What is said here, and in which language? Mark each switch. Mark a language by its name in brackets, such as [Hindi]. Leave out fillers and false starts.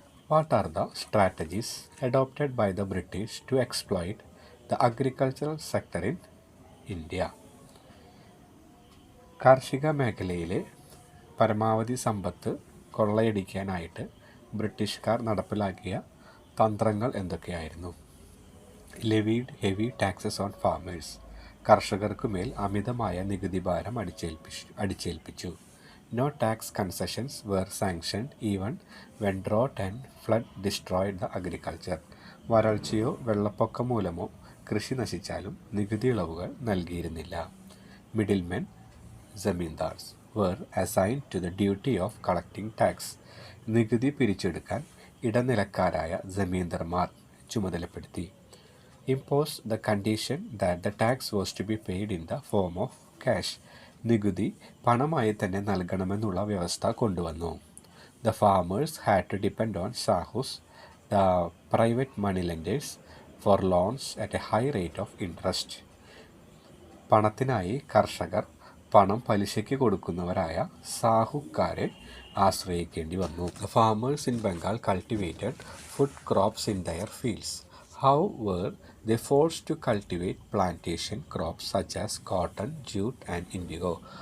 [English] What are the strategies adopted by the British to exploit the agricultural sector in India? [Malayalam] കാർഷിക മേഖലയിലെ പരമാവധി സമ്പത്ത് കൊള്ളയടിക്കാനായിട്ട് ബ്രിട്ടീഷുകാർ നടപ്പിലാക്കിയ തന്ത്രങ്ങൾ എന്തൊക്കെയായിരുന്നു? [English] levied heavy taxes on farmers, [Malayalam] കർഷകർക്കുമേൽ അമിതമായ നികുതി ഭാരം അടിച്ചേൽപ്പിച്ചു. [English] no tax concessions were sanctioned even when drought and flood destroyed the agriculture, [Malayalam] വരൾച്ചയോ വെള്ളപ്പൊക്കം മൂലമോ കൃഷി നശിച്ചാലും നികുതി ഇളവുകൾ നൽകിയിരുന്നില്ല. [English] middlemen zamindars were assigned to the duty of collecting tax, [Malayalam] നികുതി പിരിച്ചെടുക്കാൻ ഇടനിലക്കാരായ ജമീന്ദർമാർ ചുമതലപ്പെടുത്തി. [English] Imposed the condition that the tax was to be paid in the form of cash, [Malayalam] നികുതി പണമായി തന്നെ നൽകണമെന്നുള്ള വ്യവസ്ഥ കൊണ്ടുവന്നു. [English] The farmers had to depend on sahus, the private moneylenders, for loans at a high rate of interest. [Malayalam] പണത്തിനായി കർഷകർ പണം പലിശയ്ക്ക് കൊടുക്കുന്നവരായ സാഹുക്കാരെ ആശ്രയിക്കേണ്ടി വന്നു. [English] The farmers in Bengal cultivated food crops in their fields. How were they forced to cultivate plantation crops such as cotton, jute and indigo?